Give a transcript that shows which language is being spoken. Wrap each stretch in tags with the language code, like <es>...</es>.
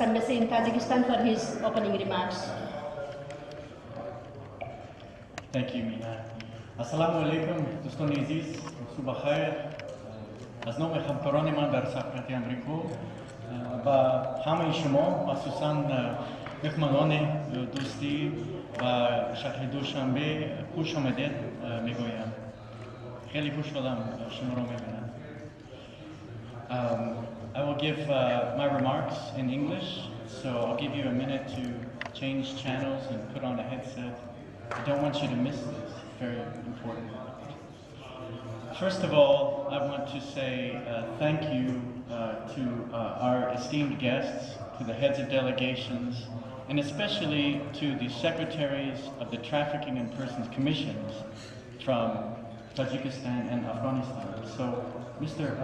<en>Embassy in Tajikistan, for his opening remarks. Thank you, Mina.</en> <fa>Assalamu alaikum, دوستان عزیز، صبح خیر. از نام همکاران من در سفارت آمریکا و همه شما، خصوصاً مهمانان دوستی و شهر دوشنبه خوش آمدید میگویم. خیلی خوشحالم شما رو میبینم.</fa> <en>I will give my remarks in English, so I'll give you a minute to change channels and put on a headset. I don't want you to miss this, very important. First of all, I want to say thank you to our esteemed guests, to the heads of delegations, and especially to the secretaries of the Trafficking in Persons Commissions from Tajikistan and Afghanistan. So, Mr.</en>